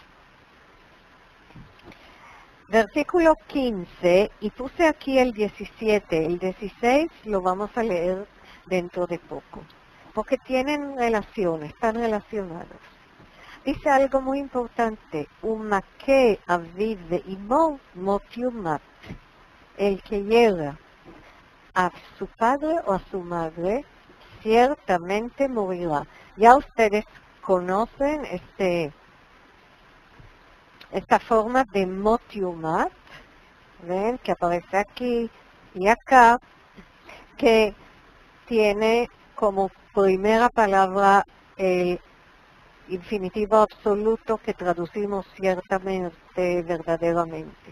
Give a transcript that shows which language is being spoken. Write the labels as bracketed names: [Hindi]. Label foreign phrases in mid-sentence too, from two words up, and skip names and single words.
[Spanish] Versículo 15, y puse aquí el 17, el 16 lo vamos a leer dentro de poco, porque tienen relación, están relacionados. Dice algo muy importante, [Hebrew] ומכה אביו ואמו מות יומת, [Spanish] el que llega a su padre o a su madre, ciertamente morirá. Ya ustedes conocen esta forma de [Hebrew] מות יומת, [Spanish] ven, que aparece aquí y acá, que tiene como primera palabra el infinitivo absoluto que traducimos ciertamente, verdaderamente.